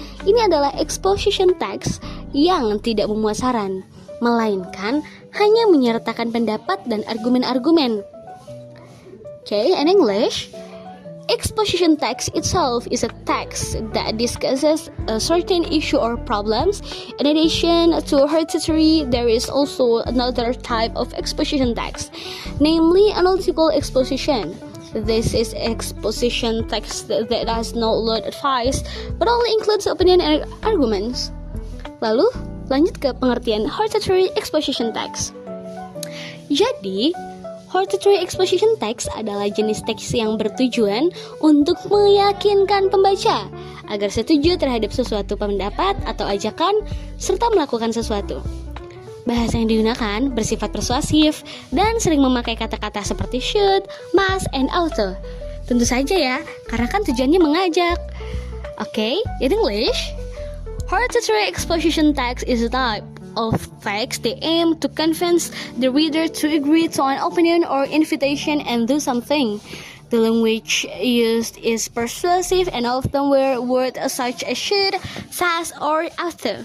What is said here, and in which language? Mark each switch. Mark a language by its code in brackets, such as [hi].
[id] Ini adalah exposition text yang tidak memuat saran, melainkan hanya menyertakan pendapat dan argumen-argumen. [en] Okay, in English, exposition text itself is a text that discusses a certain issue or problems. In addition to hortatory, there is also another type of exposition text, namely analytical exposition. This is exposition text that does not load advice, but only includes opinion and arguments. [id] Lalu, lanjut ke pengertian hortatory exposition text. Jadi, hortatory exposition text adalah jenis teks yang bertujuan untuk meyakinkan pembaca agar setuju terhadap sesuatu pendapat atau ajakan serta melakukan sesuatu. Bahasa yang digunakan bersifat persuasif dan sering memakai kata-kata seperti should, must, and ought. Tentu saja ya, karena kan tujuannya mengajak. [en] Okay, in English, hortatory exposition text is a type of text they aim to convince the reader to agree to an opinion or invitation and do something. The language used is persuasive and often wear words such as should, must, or ought.